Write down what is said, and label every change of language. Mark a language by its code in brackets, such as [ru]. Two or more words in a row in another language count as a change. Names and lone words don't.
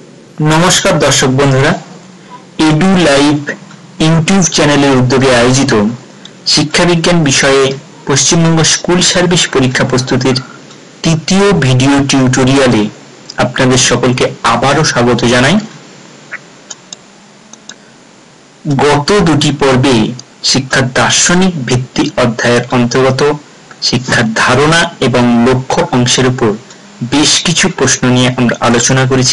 [bn] নমস্কার দর্শক বন্ধুরা এডু লাইভ ইউটিউব চ্যানেল উদ্যোগে আয়োজিত শিক্ষা বিজ্ঞান বিষয়ে পশ্চিমবঙ্গ স্কুল সার্ভিস পরীক্ষা প্রস্তুতির তৃতীয় ভিডিও टिউটোরিয়ালে আপনাদের সকলকে আবারো স্বাগত জানাই। গত দুটি পর্বে শিক্ষার দার্শনিক ভিত্তি অধ্যায়ের অন্তর্গত শিক্ষার ধারণা এবং লক্ষ্য অংশের উপর বেশ কিছু প্রশ্ন নিয়ে আমরা আলোচনা করেছি।